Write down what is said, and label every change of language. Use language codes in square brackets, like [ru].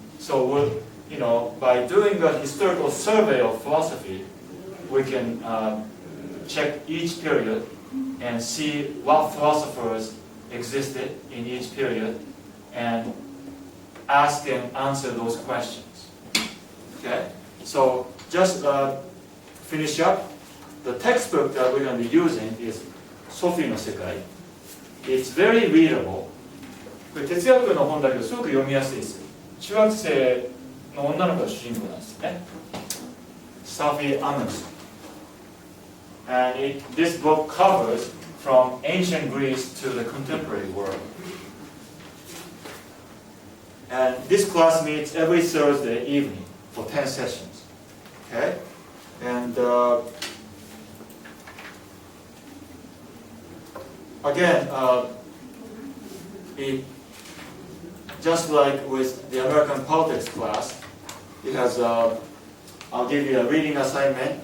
[en] So by doing a historical survey of philosophy, we can check each period and see what philosophers existed in each period and ask and answer those questions. Okay? So just finish up. The textbook that we're going to be using is Sophie no Sekai. It's very readable. [ja] これ哲学の本だけどすごく読みやすいです。中学生の女の子が主人公なんですね。 [en] Sophie Amundsen. And this book covers from ancient Greece to the contemporary world. And this class meets every Thursday evening for 10 sessions. Okay? And again, just like with the American politics class, it has, I'll give you a reading assignment.